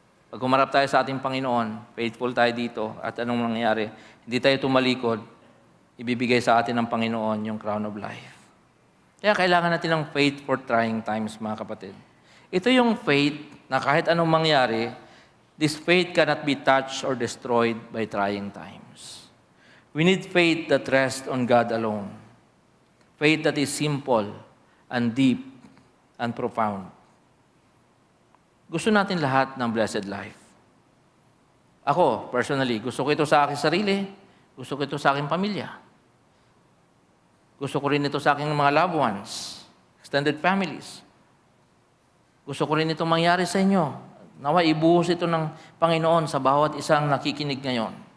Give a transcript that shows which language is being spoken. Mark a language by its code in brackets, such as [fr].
[tl] Pag humarap tayo sa ating Panginoon, faithful tayo dito, at anong mangyayari, hindi tayo tumalikod, ibibigay sa atin ng Panginoon yung crown of life. Kaya kailangan natin ng [en] faith for trying times, [tl] mga kapatid. Ito yung faith na kahit anong mangyari, [en] this faith cannot be touched or destroyed by trying times. We need faith that rests on God alone. Faith that is simple and deep and profound. [tl] Gusto natin lahat ng blessed life. Ako, personally, gusto ko ito sa aking sarili, gusto ko ito sa aking pamilya. Gusto ko rin ito sa aking mga loved ones, extended families. Gusto ko rin itong mangyari sa inyo. Nawa ibuhos ito ng Panginoon sa bawat isang nakikinig ngayon.